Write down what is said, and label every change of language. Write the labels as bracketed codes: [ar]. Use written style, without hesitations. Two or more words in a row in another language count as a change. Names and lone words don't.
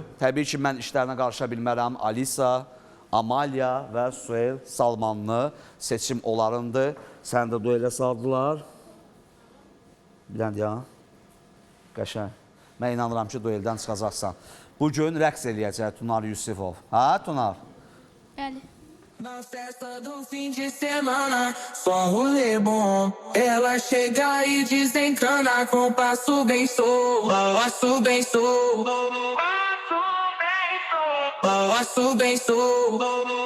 [az] Təbii ki, mən işlərinə qarışa bilmərəm. Alisa, Amalia və Suel Salmanlı seçim onlarındır. Sən də duelə saldılar. Bilən ya, qəşəng. Mən inanıram ki, dueldən çıxacaqsan. Bugün rəqs eləyəcək Tunar Yusifov. Hə, Tunar? Bəli. [pt] Na festa do fim de semana, só rolê bom. Ela chega e desencana com passo bem solto, passo bem solto, passo bem solto.